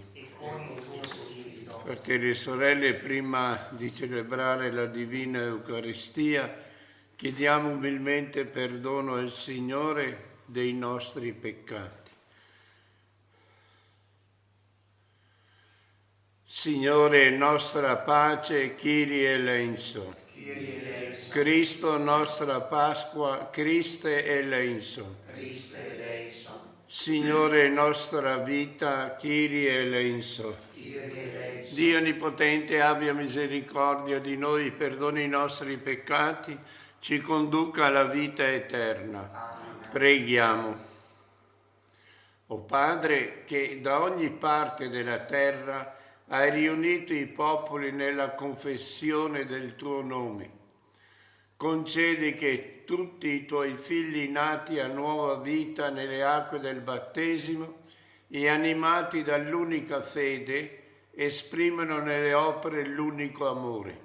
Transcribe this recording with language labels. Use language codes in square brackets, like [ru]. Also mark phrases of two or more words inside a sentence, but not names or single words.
[it] Fratelli e sorelle, prima di celebrare la Divina Eucaristia, chiediamo umilmente perdono al Signore dei nostri peccati. Signore, nostra pace, [el] Κύριε ἐλέησον. [it] Cristo, nostra Pasqua, [el] Χριστὲ ἐλέησον. [it] Signore, nostra vita, [el] Κύριε ἐλέησον. [it] Dio Onnipotente abbia misericordia di noi, perdoni i nostri peccati, ci conduca alla vita eterna. Preghiamo. O Padre, che da ogni parte della terra hai riunito i popoli nella confessione del tuo nome, concedi che tutti i tuoi figli nati a nuova vita nelle acque del battesimo e animati dall'unica fede esprimano nelle opere l'unico amore.